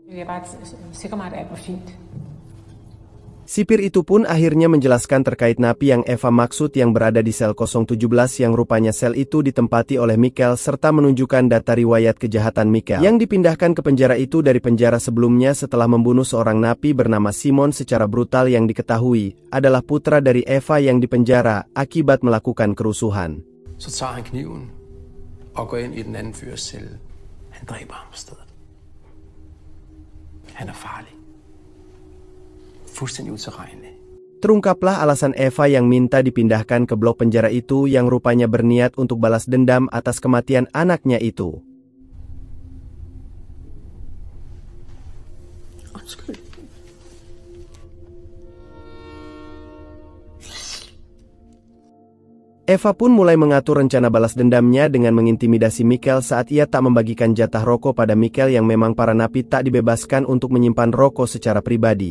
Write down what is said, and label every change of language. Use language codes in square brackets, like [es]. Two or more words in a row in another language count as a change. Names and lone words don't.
[id] Sipir itu pun akhirnya menjelaskan terkait napi yang Eva maksud yang berada di sel 017 yang rupanya sel itu ditempati oleh Mikkel serta menunjukkan data riwayat kejahatan Mikkel yang dipindahkan ke penjara itu dari penjara sebelumnya setelah membunuh seorang napi bernama Simon secara brutal yang diketahui adalah putra dari Eva yang dipenjara akibat melakukan kerusuhan. [da] Så tager han kniven og går ind i den anden fyrs celle. Han dræber ham på stedet. Han er farlig. [id] Terungkaplah alasan Eva yang minta dipindahkan ke blok penjara itu yang rupanya berniat untuk balas dendam atas kematian anaknya itu. Eva pun mulai mengatur rencana balas dendamnya dengan mengintimidasi Mikkel saat ia tak membagikan jatah rokok pada Mikkel yang memang para napi tak dibebaskan untuk menyimpan rokok secara pribadi.